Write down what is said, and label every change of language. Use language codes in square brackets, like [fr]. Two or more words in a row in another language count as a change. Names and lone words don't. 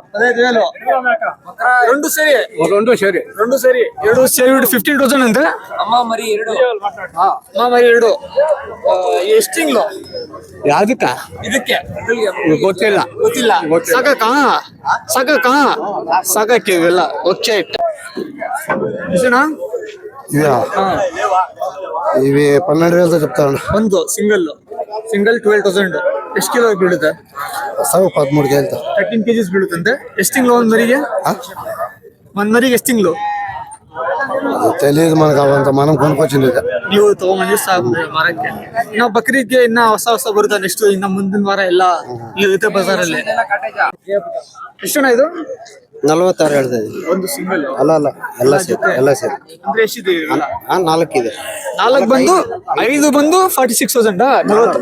[kn] 15,000 రెండు ಸೇರಿ 15,000 ಅಂತೆ. ಅಮ್ಮ ಮರಿ 2. ಮರಿ 2. ಎಷ್ಟು ತಿಂಗಳು? ಯಾವ್ದಕ್ಕ? ಇದಕ್ಕೆ ಗೊತ್ತಿಲ್ಲ. ಸಾಕಕ್ಕೆ ಇವೆಲ್ಲ. ಓಕೆ, ಎಷ್ಟಣ್ಣ? [te] ఇవి 12,000 చెప్తాను. [kn] ಒಂದು ಸಿಂಗಲ್ 12,000. ಎಷ್ಟು ಕಿಲೋ ಬೀಳುತ್ತೆ? 13 kg. 13 kgs ಬೀಳುತ್ತಂತೆ. ಎಷ್ಟು ತಿಂಗಳು ಒಂದ್ ಮರಿಗೆ? ಎಷ್ಟು ತಿಂಗಳು [te] తెలియదు మనకు, అవంతా మనం కొనుక్కొచ్చింది. [kn] ನೀವು ತಗೊಂಡ್ಬಂದ್ರೆ ಸಾಕು ಮರಕ್ಕೆ. ಇನ್ನ ಬಕ್ರೀದ್ಗೆ ಇನ್ನ ಹೊಸ ಬರುತ್ತೆ. ನೆಕ್ಸ್ಟ್ ಇನ್ನ ಮುಂದಿನ ವಾರ ಎಲ್ಲ ಇರುತ್ತೆ ಬಜಾರಲ್ಲಿ. ಎಷ್ಟಣ್ಣ ಇದು? 46 ಹೇಳ್ತಾ ಇದೀನಿ. ಒಂದು ಸಿಂಗಲ್ ಅಲ್ಲ ಎಲ್ಲ ಸೇರಿ ಅಂದ್ರೆ ಎಷ್ಟಿದೆ ಇವೆಲ್ಲ? 4 ಇದೆ. 4 ಬಂದು 5 ಬಂದು 46,000 40